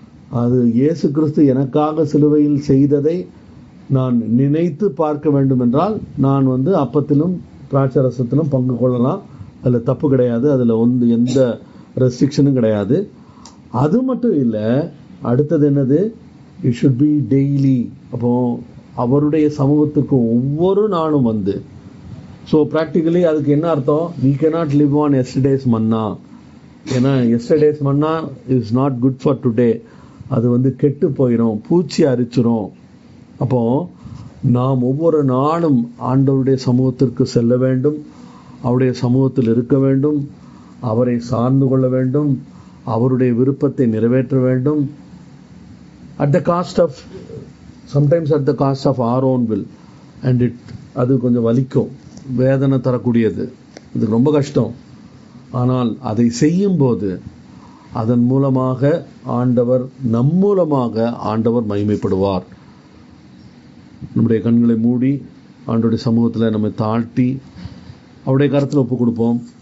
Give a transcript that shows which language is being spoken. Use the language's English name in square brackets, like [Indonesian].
[Tamil] அது இயேசு கிறிஸ்து எனக்காக சிலுவையில் செய்ததை நான் நினைத்து பார்க்க வேண்டும் என்றால் நான் அப்பத்திலும் திராட்சரசத்திலும் பங்கு கொள்ளலாம். அதில் தப்பு கிடையாது. அதில் எந்த ரெஸ்ட்ரிக்ஷனும் கிடையாது. அது மட்டும் இல்லை, அடுத்தது என்னது? [English] It should be daily. [Tamil] அப்போ அவருடைய சமூகத்துக்கு ஒவ்வொரு நாளும் ஸோ ப்ராக்டிக்கலி அதுக்கு என்ன அர்த்தம்? [English] we cannot live on yesterday's manna. ஏன்னா yesterday's manna is not good for today. [Tamil] அது கெட்டு போயிடும், பூச்சி அரிச்சிரும். அப்போ நாம் ஒவ்வொரு நாளும் ஆண்டவருடைய சமூகத்திற்கு செல்ல வேண்டும், அவருடைய சமூகத்தில் இருக்க வேண்டும், அவரை சார்ந்து கொள்ள வேண்டும், அவருடைய விருப்பத்தை நிறைவேற்ற வேண்டும். [English] at the cost of sometimes at the cost of our own will, and [Tamil] அது கொஞ்சம் வலிக்கும், வேதனை தரக்கூடியது, இது ரொம்ப கஷ்டம். ஆனால் அதை செய்யும்போது அதன் மூலமாக ஆண்டவர், நம் மூலமாக ஆண்டவர் மகிமைப்படுவார். நம்முடைய கண்களை மூடி ஆண்டவருடைய சமூகத்தில் நம்மை தாழ்த்தி அவருடைய கருத்தில் ஒப்பு கொடுப்போம்.